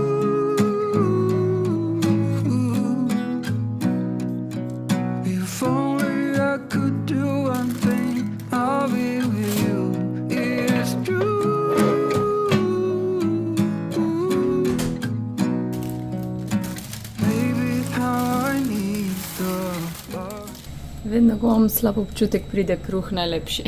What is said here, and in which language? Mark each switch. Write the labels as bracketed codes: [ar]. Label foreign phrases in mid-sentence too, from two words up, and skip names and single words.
[en] If only I could do one thing, I'll be with you. It's true. Baby, how I need the love. [sl] Vedno, ko imam slab občutek, pride kruh najlepši.